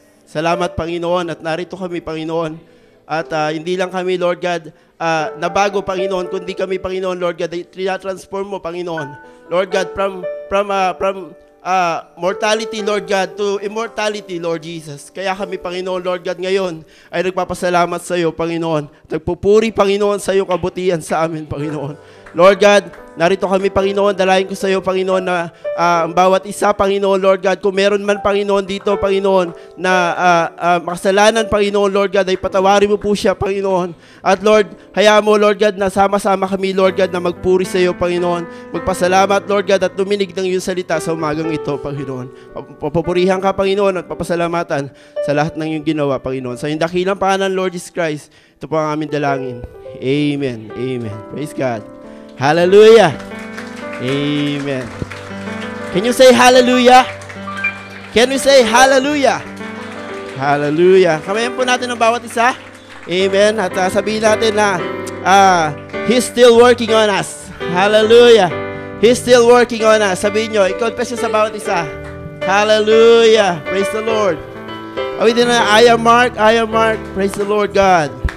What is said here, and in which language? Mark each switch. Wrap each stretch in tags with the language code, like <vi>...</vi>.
<tl>Salamat, Panginoon, at narito kami, Panginoon. At hindi lang kami, Lord God, nabago, Panginoon, kundi kami, Panginoon, Lord God, ay transform mo, Panginoon.</tl> <en>Lord God, from mortality, Lord God, to immortality, Lord Jesus.</en> <tl>Kaya kami, Panginoon, Lord God, ngayon ay nagpapasalamat sa iyo, Panginoon. Nagpupuri, Panginoon, sa iyo kabutihan sa amin, Panginoon. Lord God, narito kami, Panginoon, dalayan ko sa iyo, Panginoon, na ang bawat isa, Panginoon, Lord God, kung meron man, Panginoon, dito, Panginoon, na makasalanan, Panginoon, Lord God, ay patawarin mo po siya, Panginoon. At Lord, hayaan mo, Lord God, na sama-sama kami, Lord God, na magpuri sa iyo, Panginoon. Magpasalamat, Lord God, at luminig ng iyong salita sa umagang ito, Panginoon. Papupurihan ka, Panginoon, at papasalamatan sa lahat ng iyong ginawa, Panginoon. Sa iyong dakilang pangalan, Lord Jesus Christ, ito po ang aming dalangin.</tl> <en>Amen. Amen. Praise God. Hallelujah. Amen. Can you say hallelujah? Can we say hallelujah? Hallelujah.</en> <tl>Kamayan po natin ang bawat isa.</tl> <en>Amen.</en> <tl>At sabihin natin na</tl> <en>He's still working on us. Hallelujah. He's still working on us.</en> <tl>Sabihin nyo, i-confess nyo sa bawat isa.</tl> <en>Hallelujah. Praise the Lord.</en> <tl>Awitin na,</tl> <en>I am Mark. I am Mark. Praise the Lord God.</en>